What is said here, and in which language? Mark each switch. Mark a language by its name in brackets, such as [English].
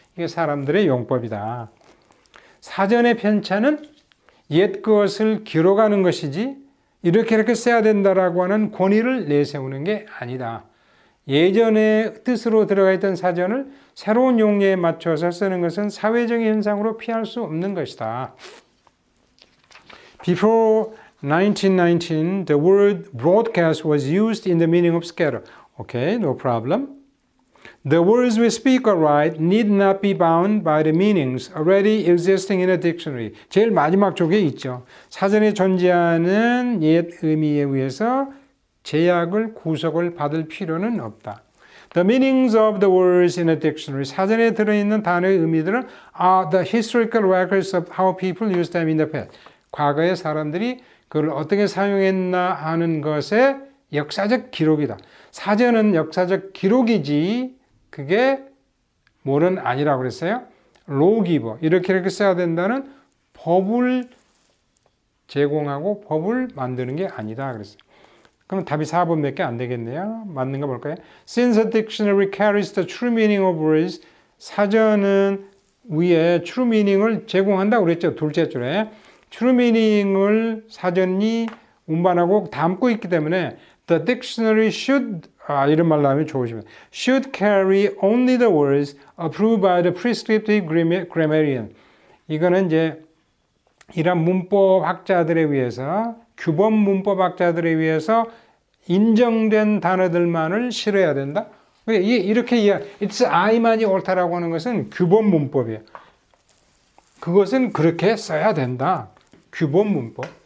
[Korean] 이게 사람들의 용법이다. 사전의 편차는 옛 것을 기록하는 것이지 이렇게 써야 된다라고 하는 권위를 내세우는 게 아니다. 예전의 뜻으로 들어가 있던 사전을 새로운 용례에 맞춰서 쓰는 것은 사회적인 현상으로 피할 수 없는 것이다. [English] Before 1919, the word broadcast was used in the meaning of scatter. Okay, no problem. The words we speak or write need not be bound by the meanings already existing in a dictionary. [Korean] 제일 마지막 쪽에 있죠. 사전에 존재하는 옛 의미에 의해서 제약을 구속을 받을 필요는 없다. [English] The meanings of the words in a dictionary. [Korean] 사전에 들어있는 단어의 의미들은 [English] are the historical records of how people used them in the past. [Korean] 과거의 사람들이 그걸 어떻게 사용했나 하는 것의 역사적 기록이다. 사전은 역사적 기록이지 그게 뭐는 아니라고 그랬어요? [English] lawgiver. [Korean] 이렇게 써야 된다는 법을 제공하고 법을 만드는 게 아니다 그랬어요. 그럼 답이 4번밖에 안 되겠네요. 맞는 거 볼까요? [English] Since a dictionary carries the true meaning of words, [Korean] 사전은 위에 true meaning을 제공한다고 그랬죠. 둘째 줄에. true meaning을 사전이 운반하고 담고 있기 때문에 [English] the dictionary should [Korean] 이런 말 나오면 좋으시면 [English] should carry only the words approved by the prescriptive grammarian. [Korean] 이거는 이제 이런 문법학자들에 의해서 규범 문법학자들에 의해서 인정된 단어들만을 실어야 된다. 이렇게 it's I만이 옳다라고 하는 것은 규범 문법이에요. 그것은 그렇게 써야 된다. 규범 문법.